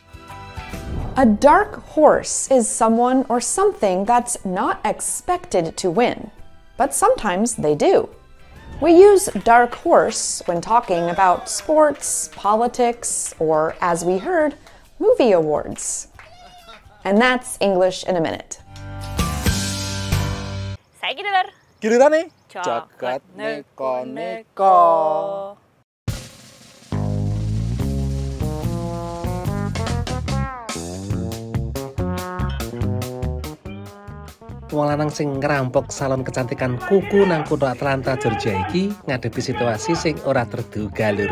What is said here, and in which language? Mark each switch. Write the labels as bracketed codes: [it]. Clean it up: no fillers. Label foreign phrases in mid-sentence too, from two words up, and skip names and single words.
[en] A dark horse is someone or something that's not expected to win, but sometimes they do. We use dark horse when talking about sports, politics, or, as we heard, movie awards. And that's English in a Minute. [jv] Saiki dulur. Gilirane jagat neko-neko. Wong lanang sing ngerampok salon kecantikan kuku nang kutha Atlanta, Georgia iki ngadepi situasi sing ora terduga lur.